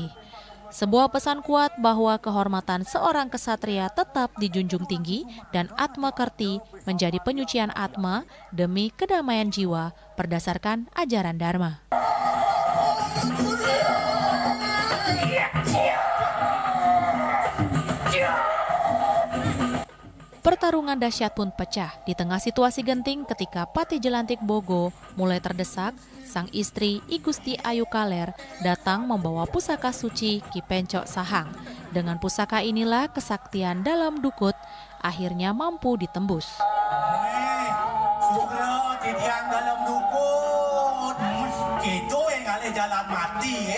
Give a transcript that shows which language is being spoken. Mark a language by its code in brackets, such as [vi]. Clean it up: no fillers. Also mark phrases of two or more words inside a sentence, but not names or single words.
[id] Sebuah pesan kuat bahwa kehormatan seorang kesatria tetap dijunjung tinggi dan Atma Kerti menjadi penyucian Atma demi kedamaian jiwa berdasarkan ajaran Dharma. Pertarungan dahsyat pun pecah di tengah situasi genting ketika Patih Jelantik Bogo mulai terdesak. Sang istri I Gusti Ayu Kaler datang membawa pusaka suci Ki Pencok Sahang. Dengan pusaka inilah kesaktian dalam dukut akhirnya mampu ditembus. Dalam dukut, gitu yang ada jalan mati.